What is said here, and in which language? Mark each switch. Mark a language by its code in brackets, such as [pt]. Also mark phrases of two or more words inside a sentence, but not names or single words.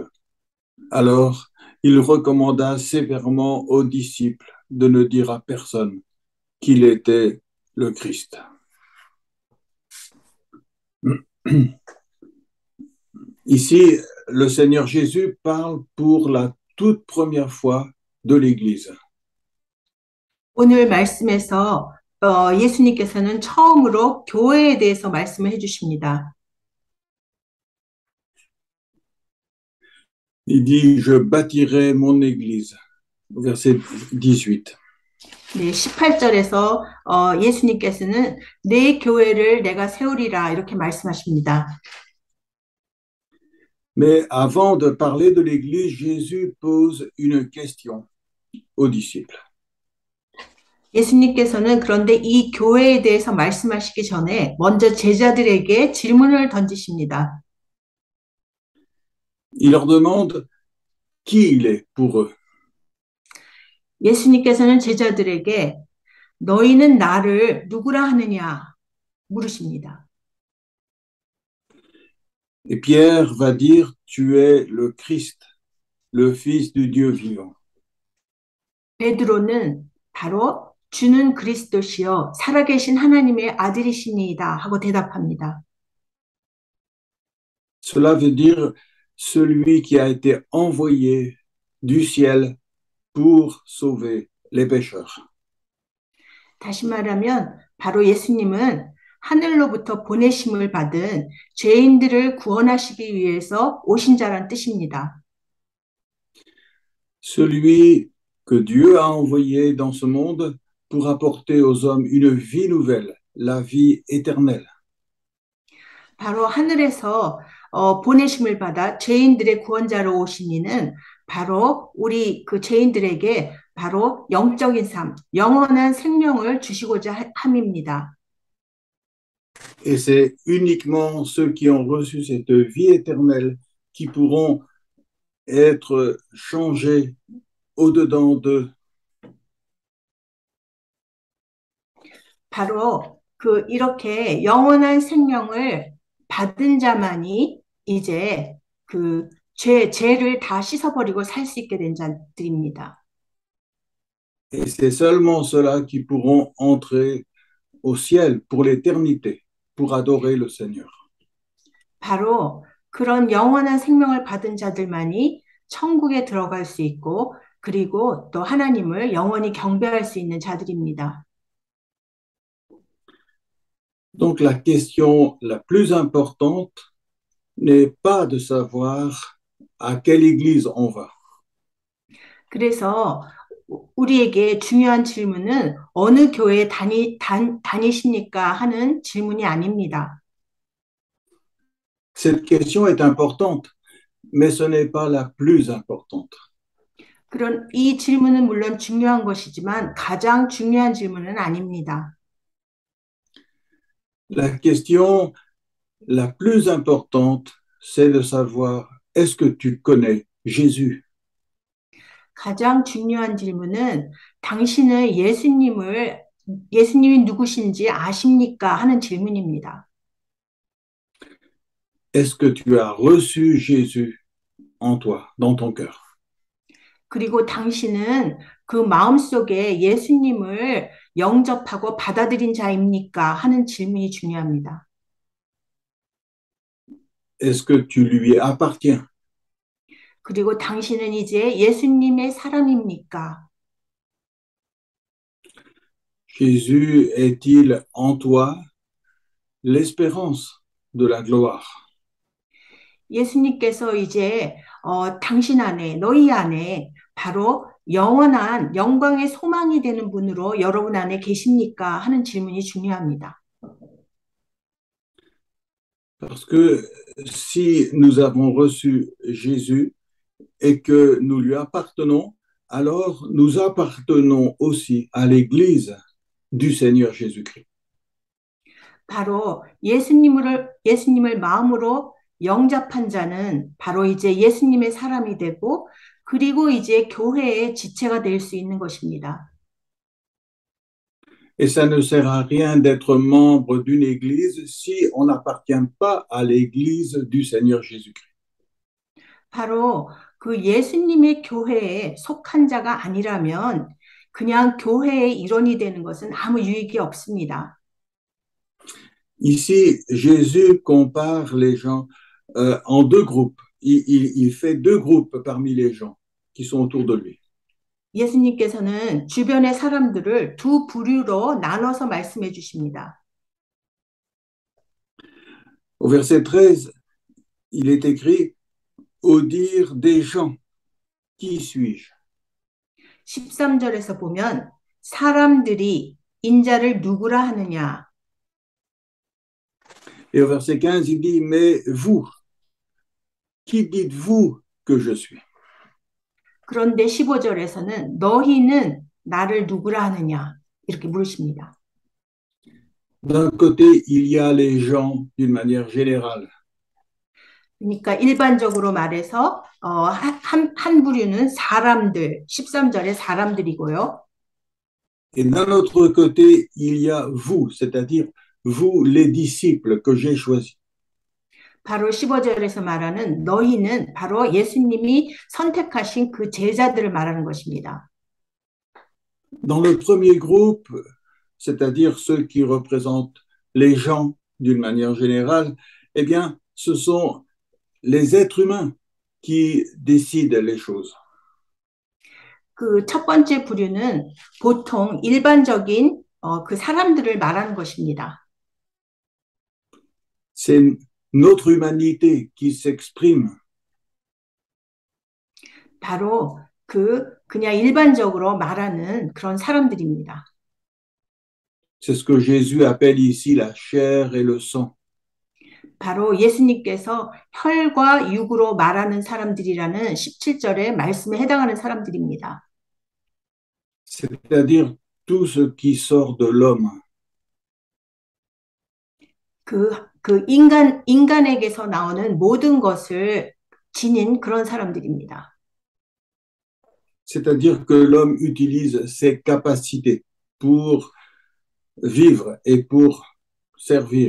[fr] Alors, il recommanda sévèrement aux disciples de ne dire à personne qu'il était le Christ. Ici, le Seigneur Jésus parle pour la toute première fois de l'Église. [ko] 오늘 말씀에서 예수님께서는 처음으로 교회에 대해서 말씀을 해주십니다. [fr] Il dit, je bâtirai mon Église, verset 18. [ko] 네, 18절에서 예수님께서는 내 교회를 내가 세우리라 이렇게 말씀하십니다. [fr] Mais avant de parler de l'Église, Jésus pose une question aux disciples. [ko] 예수님께서는 그런데 이 교회에 대해서 말씀하시기 전에 먼저 제자들에게 질문을 던지십니다. [fr] Il leur demande qui il est pour eux. [ko] 예수님께서는 제자들에게 너희는 나를 누구라 하느냐 물으십니다. [fr] Et Pierre va dire, tu es le Christ, le Fils du Dieu vivant. [ko] 베드로는 바로 주는 그리스도시요 살아계신 하나님의 아들이시니이다 하고 대답합니다. [fr] Cela veut dire celui qui a été envoyé du ciel pour sauver les pécheurs. [ko] 다시 말하면 바로 예수님은 하늘로부터 보내심을 받은 죄인들을 구원하시기 위해서 오신 자란 뜻입니다. [fr] Celui que Dieu a envoyé dans ce monde pour apporter aux hommes une vie nouvelle, la vie éternelle. [ko] 바로 하늘에서 보내심을 받아 죄인들의 구원자로 오신 이는 바로 우리 그 죄인들에게 바로 영적인 삶, 영원한 생명을 주시고자 함입니다. [fr] Et c'est uniquement ceux qui ont reçu cette vie éternelle qui pourront être changés au-dedans d'eux. [ko] 바로 그 이렇게 영원한 생명을 받은 자만이 이제 그 죄를 다 씻어버리고 살 수 있게 된 자들입니다. [fr] Et c'est seulement ceux-là qui pourront entrer au ciel pour l'éternité, pour adorer le Seigneur. [ko] 바로 그런 영원한 생명을 받은 자들만이 천국에 들어갈 수 있고 그리고 또 하나님을 영원히 경배할 수 있는 자들입니다. [fr] Donc la question la plus importante n'est pas de savoir à quelle église on va. [ko] 그래서 우리에게 중요한 질문은 어느 교회에 다니십니까 하는 질문이 아닙니다. [fr] Cette question est importante, mais ce n'est pas la plus importante. [ko] 그런 이 질문은 물론 중요한 것이지만 가장 중요한 질문은 아닙니다. [fr] La question la plus importante, c'est de savoir est-ce que tu connais Jésus? [ko] 가장 중요한 질문은 당신은 예수님이 누구신지 아십니까 하는 질문입니다. [fr] Est-ce que tu as reçu Jésus en toi, dans ton cœur? [ko] 그리고 당신은 그 마음속에 예수님을 영접하고 받아들인 자입니까 하는 질문이 중요합니다. [fr] Est-ce que tu lui appartiens? [ko] 그리고 당신은 이제 예수님의 사람입니까? [fr] Jésus est-il en toi l'espérance de la gloire? [ko] 예수님께서 이제 당신 안에 너희 안에 바로 영원한 영광의 소망이 되는 분으로 여러분 안에 계십니까 하는 질문이 중요합니다. [fr] Parce que si nous avons reçu Jésus et que nous lui appartenons, alors nous appartenons aussi à l'Église du Seigneur Jésus-Christ. [ko] 바로 예수님을 마음으로 영접한 자는 바로 이제 예수님의 사람이 되고 그리고 이제 교회의 지체가 될 수 있는 것입니다. [fr] Et ça ne sert à rien d'être membre d'une église si on n'appartient pas à l'église du Seigneur Jésus-Christ. [ko] 바로 그 예수님의 교회에 속한 자가 아니라면 그냥 교회의 일원이 되는 것은 아무 유익이 없습니다. [fr] Ici, Jésus compare les gens en deux groupes. Il fait deux groupes parmi les gens qui sont autour de lui. [ko] 예수님께서는 주변의 사람들을 두 부류로 나눠서 말씀해 주십니다. [fr] Au verset 13, il est écrit « Au dire des gens, qui suis-je » [ko] 13절에서 보면 사람들이 인자를 누구라 하느냐. [fr] Et au verset 15, il dit « Mais vous, qui dites-vous que je suis » [ko] 그런데 15절에서는 너희는 나를 누구라 하느냐 이렇게 물으십니다. [fr] D'un côté, il y a les gens d'une manière générale. [ko] 그러니까 일반적으로 말해서 한 부류는 사람들, 13절에 사람들이고요. [fr] Et d'un autre côté, il y a vous, c'est-à-dire vous, les disciples que j'ai choisis. [ko] 바로 15절에서 말하는 너희는 바로 예수님이 선택하신 그 제자들을 말하는 것입니다. [fr] Dans le premier groupe, c'est-à-dire ceux qui représentent les gens d'une manière générale, eh bien, ce sont les êtres humains qui décident les choses. [ko] 그 첫 번째 부류는 보통 일반적인 그 사람들을 말하는 것입니다. [fr] C'est notre humanité qui s'exprime. [ko] 바로 그냥 일반적으로 말하는 그런 사람들입니다. [fr] C'est ce que Jésus appelle ici la chair et le sang. [ko] 바로 예수님께서 혈과 육으로 말하는 사람들이라는 17절의 말씀에 해당하는 사람들입니다. [fr] C'est-à-dire tout ce qui sort de l'homme. [ko] 그 인간에게서 나오는 모든 것을 지닌 그런 사람들입니다. [fr] C'est-à-dire que l'homme utilise ses capacités pour vivre et pour servir.